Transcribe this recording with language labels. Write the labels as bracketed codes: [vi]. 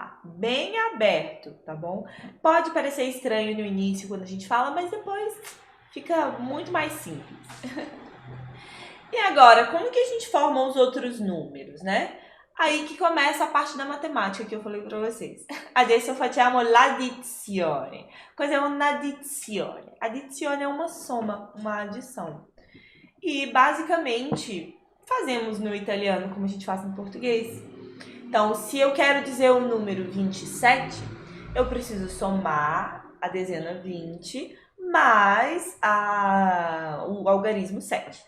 [pt] Bem aberto, tá bom? Pode parecer estranho no início quando a gente fala, mas depois fica muito mais simples. E agora, como que a gente forma os outros números, né? Aí que começa a parte da matemática que eu falei pra vocês. [it] Adesso facciamo l'addizione. Cos'è un'addizione? Addizione [pt] é uma soma, uma adição. e basicamente fazemos no italiano como a gente faz no português. Então, se eu quero dizer o número 27, eu preciso somar a dezena 20 mais o algarismo 7.